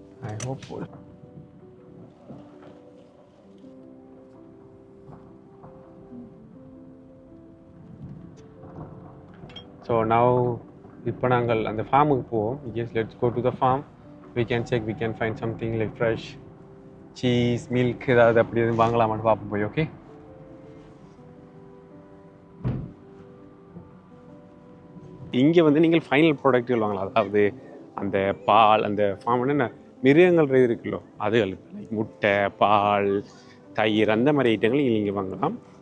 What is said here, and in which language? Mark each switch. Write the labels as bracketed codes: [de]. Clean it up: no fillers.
[en] I hope so. So now [ta] இப்போ நாங்கள் அந்த ஃபார்முக்கு போவோம். [en] Yes, let's go to the farm. We can check, we can find something like fresh cheese, milk, [ta] ஏதாவது அப்படி எதுவும் வாங்கலாமான்னு பார்ப்போம் போய். ஓகே, இங்கே வந்து நீங்கள் ஃபைனல் ப்ராடக்ட்டுகள் வாங்கலாம். அதாவது அந்த பால், அந்த ஃபார்ம் என்ன மிருகங்கள் இருக்குல்லோ அதுகள், லைக் முட்டை, பால், தயிர், அந்த மாதிரி ஐட்டங்கள் நீங்கள் வாங்கலாம்.